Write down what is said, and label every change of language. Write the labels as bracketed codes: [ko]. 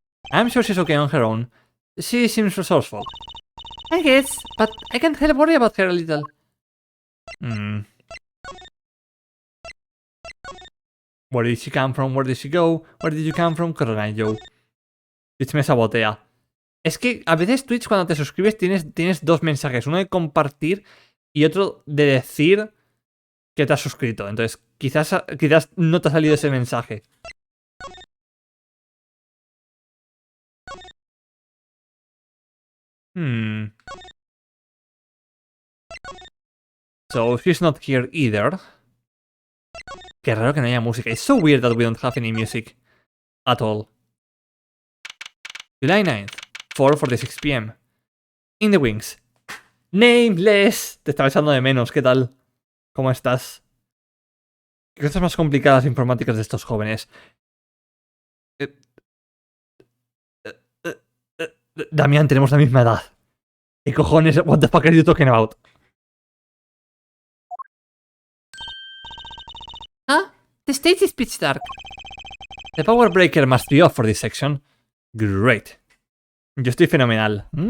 [en] I'm sure she's okay on her own. She seems resourceful. I guess, but I can't help worry about her a little. Where did she come from? Where did she go? Where did you come from? Joe. [es] Twitch me sabotea. Es que a veces Twitch cuando te suscribes tienes dos mensajes. Uno de compartir y otro de decir que te has suscrito. Entonces quizás no te ha salido ese mensaje. [en] So she's not here either. [es] Qué raro que no haya música. [en] It's so weird that we don't have any music at all. July 9th, 4:46 p.m. In the wings. Nameless. [es] Te estaba echando de menos. ¿Qué tal? ¿Cómo estás? ¿Qué cosas más complicadas informáticas de estos jóvenes? Damián, tenemos la misma edad. ¿Qué cojones? [en] What the fuck are you talking about? Huh? The stage is pitch dark. The power breaker must be off for this section. [es] Great. Yo estoy fenomenal.